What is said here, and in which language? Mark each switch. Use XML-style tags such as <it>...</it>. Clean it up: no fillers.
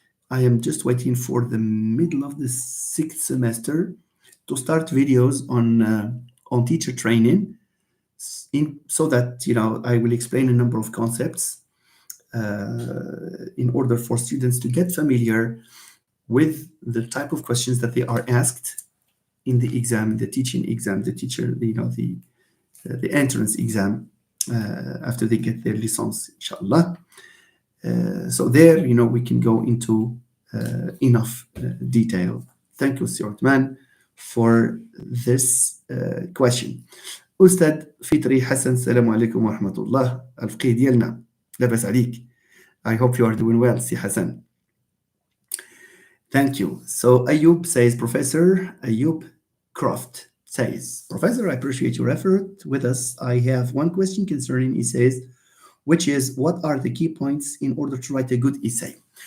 <en>I am just waiting for the middle of the 6th semester to start videos on teacher training, so that I will explain a number of concepts in order for students to get familiar with the type of questions that they are asked in the exam, the teaching exam, the teacher, the entrance exam after they get their license, inshallah. So there, we can go into enough detail. Thank you, Sir Uthman, for this question.</en> <ar>أستاذ فطري حسن السلام عليكم ورحمة الله. الفقيه ديالنا لاباس عليك.</ar> <en>I hope you are doing well, Si Hassan. Thank you. So Ayub says, Professor Ayub Croft says, Professor, I appreciate your effort with us. I have one question concerning essays, which is, what are the key points in order to write a good essay?</en>